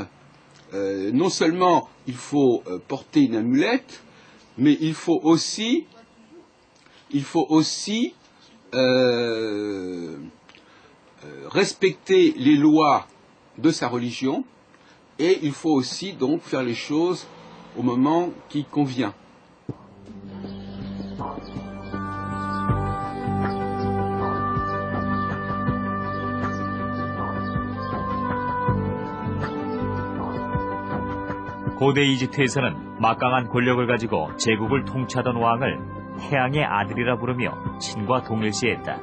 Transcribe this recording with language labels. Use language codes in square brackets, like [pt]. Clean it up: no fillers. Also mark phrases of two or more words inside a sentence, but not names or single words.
[fr] Non seulement il faut porter une amulette, mais il faut aussi respecter les lois de sa religion, et il faut aussi donc faire les choses au moment qui convient. [ko] 고대 이집트에서는 막강한 권력을 가지고 제국을 통치하던 왕을 태양의 아들이라 부르며 신과 동일시했다.